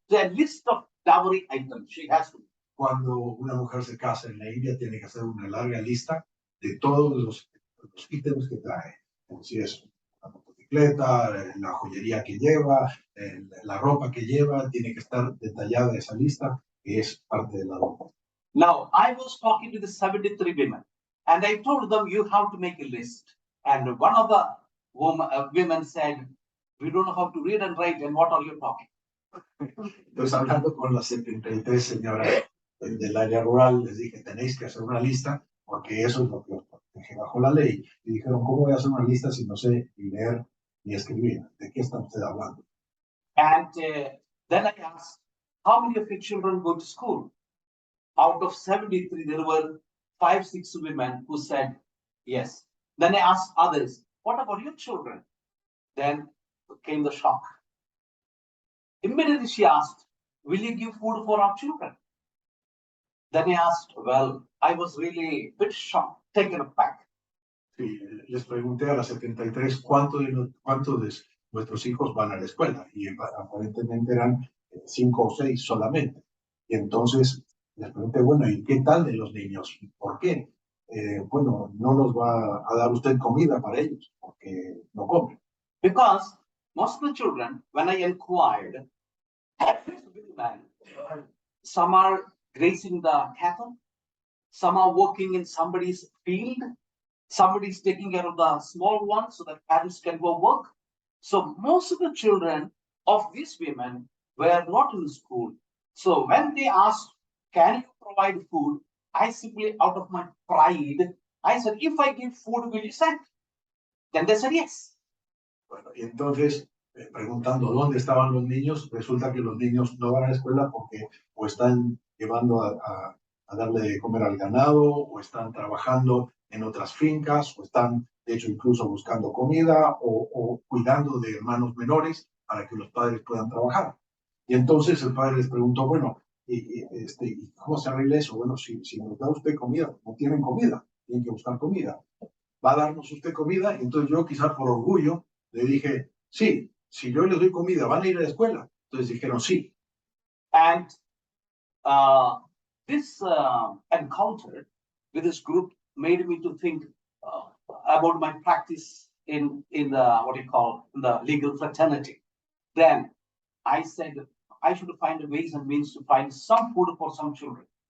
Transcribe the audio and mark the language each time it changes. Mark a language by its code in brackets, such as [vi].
[en] So a list of dowry items she has to. [es] Cuando una mujer se casa en la India, tiene que hacer una larga lista de todos los ítems que trae. Si es la motocicleta, la joyería que lleva, la ropa que lleva, tiene que estar detallada esa lista, que es parte de la ropa. [en] Now, I was talking to the 73 women, and I told them, you have to make a list. And one of the women said, we don't know how to read and write, and what are you talking? [es] Entonces, hablando con las 73 señoras del área rural, les dije, tenéis que hacer una lista, porque eso es lo que os protege bajo la ley. Y dijeron, ¿cómo voy a hacer una lista si no sé ni leer ni escribir? ¿De qué está usted hablando? [en] And then I asked, how many of your children go to school? Out of 73, there were 5-6 women who said yes. Then I asked others, what about your children? Then came the shock. Immediately she asked, will you give food for our children? Then I asked, well, I was really a bit shocked, taken aback. [es] Sí, les pregunté a las 73 cuántos de nuestros hijos van a la escuela y aparentemente eran 5 o 6 solamente. Y entonces les pregunté, bueno, ¿y qué tal de los niños? ¿Por qué? bueno, no nos va a dar usted comida para ellos, porque no comen. [en] Because most of the children, when I inquired, some are grazing the cattle, some are working in somebody's field, somebody's taking care of the small ones so that parents can go work. So most of the children of these women were not in school. So when they asked, can you provide food? I simply, out of my pride, I said, if I give food, will you send? Then they said yes. [es] Bueno, y entonces, preguntando dónde estaban los niños, resulta que los niños no van a la escuela porque o están llevando a darle de comer al ganado, o están trabajando en otras fincas, o están, de hecho, incluso buscando comida o cuidando de hermanos menores para que los padres puedan trabajar. Y entonces el padre les preguntó, bueno, ¿y cómo se arregla eso? Bueno, si nos da usted comida, no tienen comida, tienen que buscar comida. ¿Va a darnos usted comida? Y entonces yo, quizás por orgullo, le dije, sí, si yo les doy comida, ¿van a ir a la escuela? Entonces dijeron, sí. [en] And this encounter with this group made me to think about my practice in the, what you call, the legal fraternity. Then I said, I should find ways and means to find some food for some children.